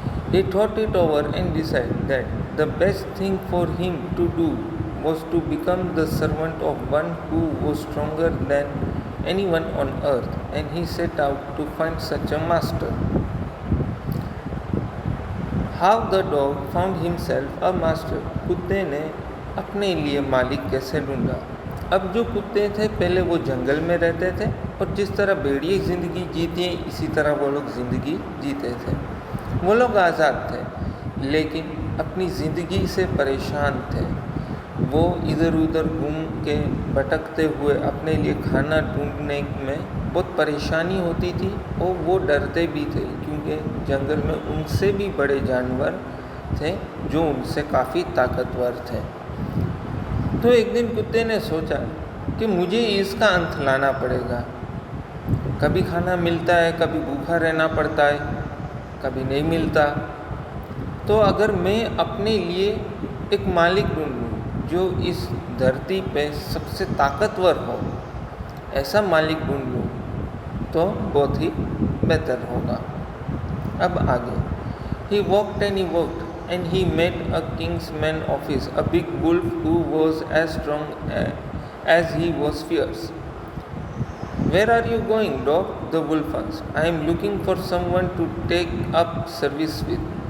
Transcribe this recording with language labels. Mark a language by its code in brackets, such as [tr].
[en] He thought it over and decided that the best thing for him to do was to become the servant of one who was stronger than anyone on earth, and he set out to find such a master. How the dog found himself a master. [hi] कुत्ते ने अपने लिए मालिक कैसे ढूंढा। अब जो कुत्ते थे पहले वो जंगल में रहते थे और जिस तरह भेड़िए ज़िंदगी जीते हैं इसी तरह वो लोग ज़िंदगी जीते थे। वो लोग आज़ाद थे लेकिन अपनी ज़िंदगी से परेशान थे। वो इधर उधर घूम के भटकते हुए अपने लिए खाना ढूंढने में बहुत परेशानी होती थी और वो डरते भी थे क्योंकि जंगल में उनसे भी बड़े जानवर थे जो उनसे काफ़ी ताकतवर थे। तो एक दिन कुत्ते ने सोचा कि मुझे इसका अंत लाना पड़ेगा। कभी खाना मिलता है, कभी भूखा रहना पड़ता है, कभी नहीं मिलता। तो अगर मैं अपने लिए एक मालिक ढूंढूं जो इस धरती पे सबसे ताकतवर हो, ऐसा मालिक ढूंढ लूँ तो बहुत ही बेहतर होगा। [en] अब आगे he walked and he walked and he met a king's man office, a big wolf who was as strong as he was fierce. Where are you going, dog? The wolf asked. I am looking for someone to take up service with.